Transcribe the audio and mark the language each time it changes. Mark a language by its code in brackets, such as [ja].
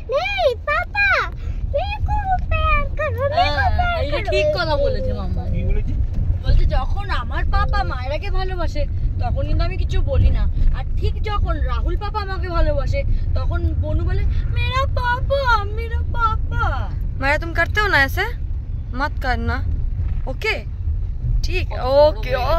[hi] नहीं पापा मेरे को प्यार करो, मेरे को प्यार करो। [bn] ঠিক কথা বলেছে মাম্মা। কি বলেছে? বলছে যখন আমার পাপা মায়েরাকে ভালোবাসে তখন কিন্তু আমি কিছু বলি না, আর ঠিক যখন রাহুল পাপা আমাকে ভালোবাসে তখন বনু বলে [hi] मेरा पापा, मेरा पापा। मायरा तुम करते हो ना ऐसे, मत करना, ओके ठीक, ओके।